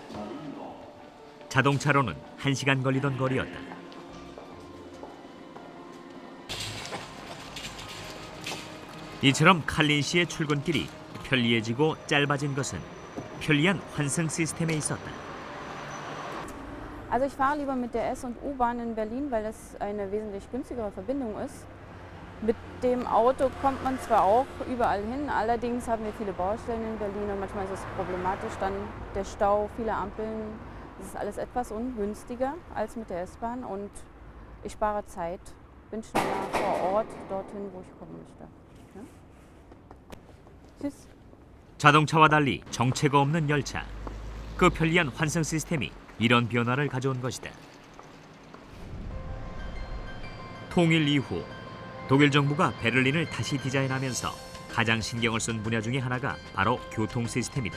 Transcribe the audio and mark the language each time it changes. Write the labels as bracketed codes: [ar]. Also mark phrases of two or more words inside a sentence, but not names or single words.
[ko] 자동차로는 1시간 걸리던 거리였다. 이처럼 칼린 씨의 출근길이 편리해지고 짧아진 것은 편리한 환승 시스템에 있었다. [de] Also ich fahre lieber mit der S- und U-Bahn in Berlin, weil das eine wesentlich günstigere Verbindung ist. Mit dem Auto kommt man zwar auch überall hin, allerdings haben wir viele Baustellen in Berlin und manchmal ist es problematisch, dann der Stau, viele Ampeln. Das ist alles etwas ungünstiger als mit der S-Bahn und ich spare Zeit, bin schneller vor Ort dorthin, wo ich kommen möchte. Ja? Tschüss. [ko] 자동차와 달리 정체가 없는 열차. 그 편리한 환승 시스템이 이런 변화를 가져온 것이다. 통일 이후 독일 정부가 베를린을 다시 디자인하면서 가장 신경을 쓴 분야 중에 하나가 바로 교통 시스템이다.